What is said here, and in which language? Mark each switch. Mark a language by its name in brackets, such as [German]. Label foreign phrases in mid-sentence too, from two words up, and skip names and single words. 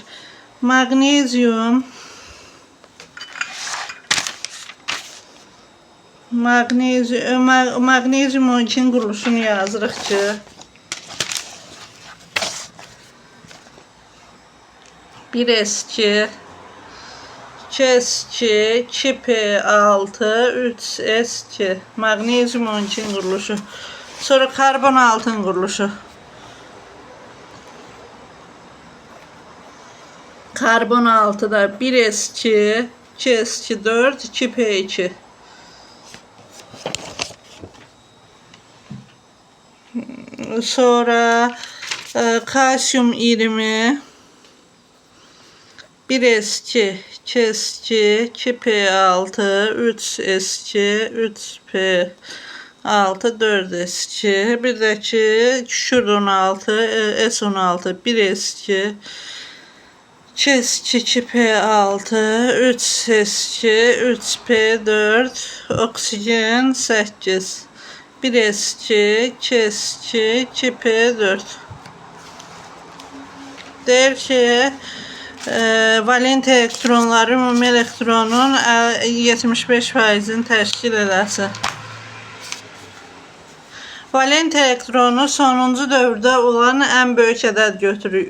[Azerbaijani] Magnezyum magnezyum quruluşunu yazırıq ki, bir S2, 2S2, 2P6, 3S2. Magnezyum 12 quruluşu. Sonra karbon 6 quruluşu. Karbon 6'da 1S2, 2S2, 4, 2P2. Sonra kalsiyum 20, 1S2, 2S2, 2P6, 3S2, 3P6, 4S2, [Turkish] bir de ki şurada [Azerbaijani] 16, S16, 1S2, 2S2, 2P6, 3S2, 3P4, oksigen 8, 1S2, 2S2, 2P4. Deyir ki, valent elektronları ümumi elektronun 75%-ni təşkil edəsi. Valent elektronu sonuncu dövrdə olan ən böyük ədəd götürür.